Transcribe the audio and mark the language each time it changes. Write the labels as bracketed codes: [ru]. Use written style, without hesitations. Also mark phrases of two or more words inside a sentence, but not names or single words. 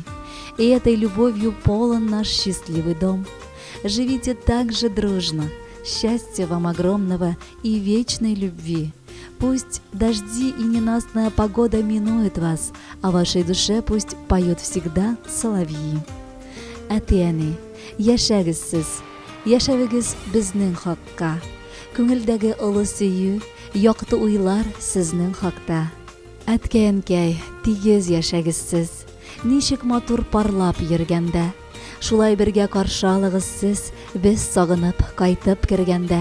[ru] И этой любовью полон наш счастливый дом. Живите так же дружно, счастья вам огромного и вечной любви. Пусть дожди и ненастная погода минуют вас, а в вашей душе пусть поют всегда соловьи. [tt] Әтияне, яшәгез сез. Яшәвегез безнең хакка. Күңелдәге олы сөю, якты уйлар сезнең хакта. Әткәй-әнкәй, тигез яшәгез сез. Ничек матур парлап йөргәндә. Шулай бергә каршы алыгыз сез, без сагынып кайтып кергәндә.